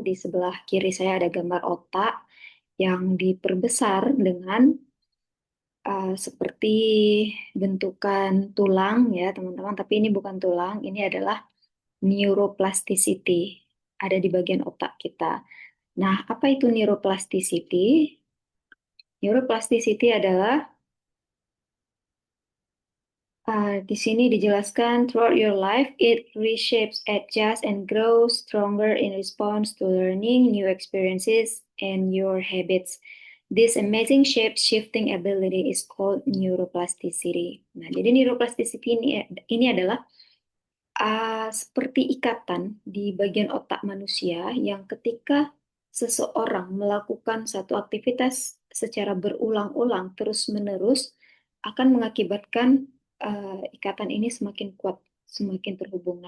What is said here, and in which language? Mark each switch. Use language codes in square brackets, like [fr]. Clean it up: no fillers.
[id] Di sebelah kiri saya ada gambar otak yang diperbesar dengan seperti bentukan tulang ya teman-teman, tapi ini bukan tulang, ini adalah neuroplasticity, ada di bagian otak kita. Nah, apa itu neuroplasticity? [en] Neuroplasticity [id] adalah di sini dijelaskan [en] throughout your life it reshapes, adjusts, and grows stronger in response to learning, new experiences, and your habits. This amazing shape-shifting ability is called neuroplasticity. [id] Nah, jadi neuroplasticity ini adalah seperti ikatan di bagian otak manusia yang ketika seseorang melakukan satu aktivitas secara berulang-ulang terus-menerus akan mengakibatkan ikatan ini semakin kuat, semakin terhubung.